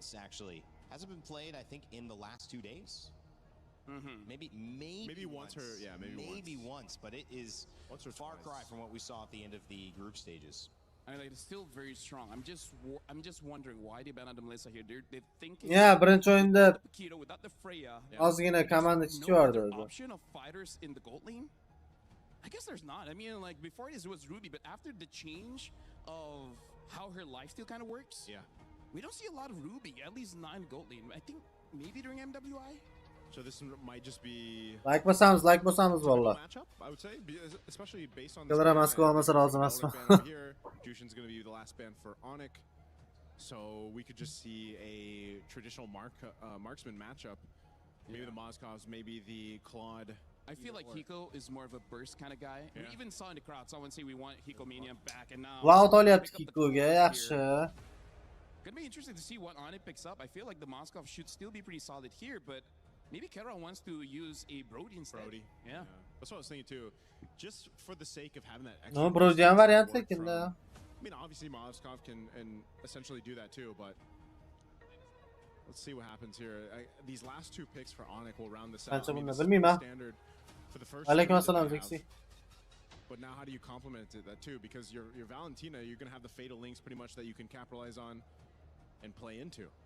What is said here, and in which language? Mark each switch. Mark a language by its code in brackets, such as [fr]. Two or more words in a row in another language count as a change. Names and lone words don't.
[en] Actually, hasn't been played. I think in the last 2 days. Maybe once. Maybe once, but it is far cry from what we saw at the end of the group stages. And it's still very strong. I'm just wondering why they banned Melissa here. They're thinking. Yeah, [uz] birinchi o'yinda [en] without the Freya. [uz] ozgina komanda chiqardi o'zi. [en] Option of fighters in the gold lane? I guess there's not. I mean, like before this was Ruby, but after the change of how her lifesteal kind of works, we don't see a lot of Ruby. At least not in gold lane. I think maybe during MWI. So this might just be [tr] like basamız valla. [en] Matchup, I would say, especially based on [uz] Kadar Moskva olmasa rozi emasman. [en] Jushin's going to be the last ban for Onyx. So we could just see a traditional marksman matchup. Maybe the Moskovs, maybe the Claude. I feel like Hiko is more of a burst kind of guy. We even saw in the crowd someone say we want Hiko Mania back, and now [uz] Wow, olyapti Hikoga, yaxshi. [en] Gonna be interesting to see what Onyx picks up. I feel like the Moskov should still be pretty solid here, but maybe Kera wants to use a Brody instead. Brody. Yeah. That's what I was thinking too. Just for the sake of having that extra. [uz] No, Brody ham variant lekinde. [en] I mean, obviously Moskov can essentially do that too, but let's see what happens here. These last 2 picks for Onyx will round this out. I mean, this is standard for the first. [ar] Alaikum assalam, Zixi. [en] But now how do you complement that too? Because your Valentina, you're going to have the fatal links pretty much that you can capitalize on and play into.